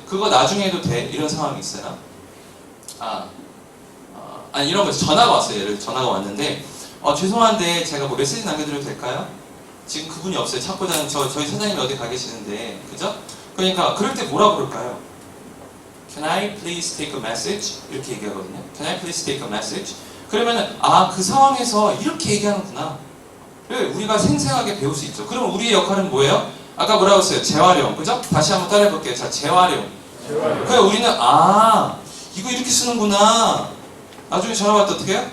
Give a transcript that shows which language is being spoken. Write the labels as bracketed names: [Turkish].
[Korean] 그거 나중에 해도 돼. 이런 상황이 있어요. 아니 이런 거 전화가 왔어요. 예를 들어 전화가 왔는데 죄송한데 제가 뭐 메시지 남겨드려도 될까요? 지금 그분이 없어요. 찾고자는 저희 사장님이 어디 가 계시는데 그죠? 그러니까 그럴 때 뭐라 그럴까요? [English] Can I please take a message? [Korean] 이렇게 얘기하거든요. [English] Can I please take a message? [Korean] 그러면은 그 상황에서 이렇게 얘기하는구나. 우리가 생생하게 배울 수 있죠. 그럼 우리의 역할은 뭐예요? 아까 뭐라고 했어요? 재활용. 그죠? 다시 한번 따라해볼게요. 자, 재활용. 그래 우리는 이거 이렇게 쓰는구나. 나중에 전화 받을 때 어떻게 해요?